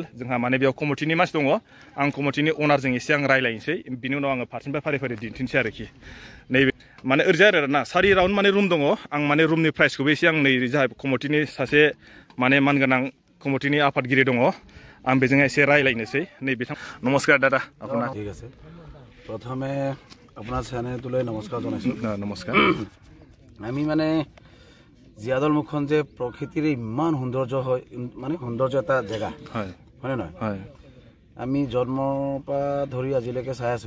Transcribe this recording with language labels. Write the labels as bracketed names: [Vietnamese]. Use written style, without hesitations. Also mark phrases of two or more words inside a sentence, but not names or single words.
[Bodo] जोंहा माने बेयाव कमिटिनि मानसि दङ, आं कमिटिनि अनारजों एसे आं रायलायनोसै, बिनि उनाव आङो फारसेनिफ्राय फारि फारि दिन्थिनोसै आरोखि। नैबे माने ओरैजाय आरो ना सारि राउन्ड माने रुम दङ। आं माने रुमनि प्राइसखौबो एसे आं नै जाहा कमिटिनि सासे माने मानगोनां कमिटिनि आफादगिरि दङ, आं बेजों एसे रायलायनोसै। नै बिथां नमस्कार दादा আপোনাৰ। [Assamese] ঠিক আছে, প্ৰথমে আপোনাৰ চেনেলটোলৈ নমস্কাৰ জনাইছোঁ। নমস্কাৰ। আমি মানে জিয়াদল মুখখন যে প্ৰকৃতিৰে ইমান সৌন্দৰ্য হয়, মানে সৌন্দৰ্য এটা জেগা হয়, হয়নে নহয়? হয়। আমি জন্মৰ পৰা ধৰি আজিলৈকে চাই আছোঁ,